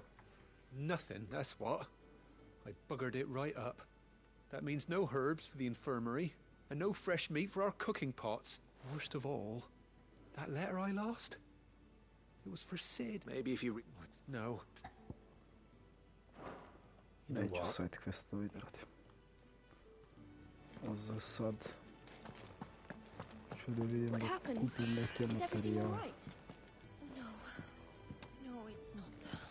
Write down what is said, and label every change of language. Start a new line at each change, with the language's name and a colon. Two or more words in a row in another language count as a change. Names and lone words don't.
English: Nothing, that's what. I buggered it right up. That means no herbs for the infirmary, and no fresh meat for our cooking pots. Worst of all, that letter I lost? It was for Sid. Maybe if you... No. You know
Serbian: Neću
English: what? side questove
Serbian: da radim. A za sad ću da vidim da kupim neke materijale.
English: No, it's not.